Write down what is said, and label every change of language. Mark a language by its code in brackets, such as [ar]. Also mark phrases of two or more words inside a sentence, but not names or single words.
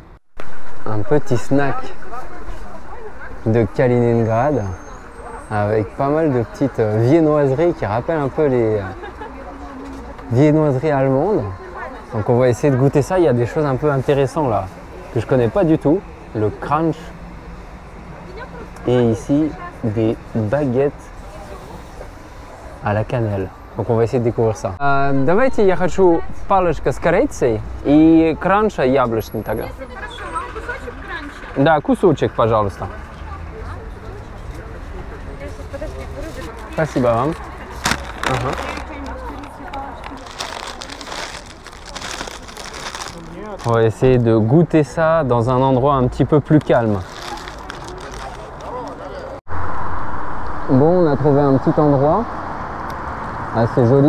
[fr] Un petit snack de Kaliningrad avec pas mal de petites viennoiseries qui rappellent un peu les viennoiseries allemandes. Donc on va essayer de goûter ça. Il y a des choses un peu intéressantes là que je connais pas du tout. Le crunch et ici des baguettes à la cannelle. Donc on va essayer de découvrir ça. [ru] Давайте я хочу палочка с корицей и кранча яблочный тогда. Да, кусочек, пожалуйста. Спасибо вам. [fr] On va essayer de goûter ça dans un endroit un petit peu plus calme. Bon, on a trouvé un petit endroit assez joli.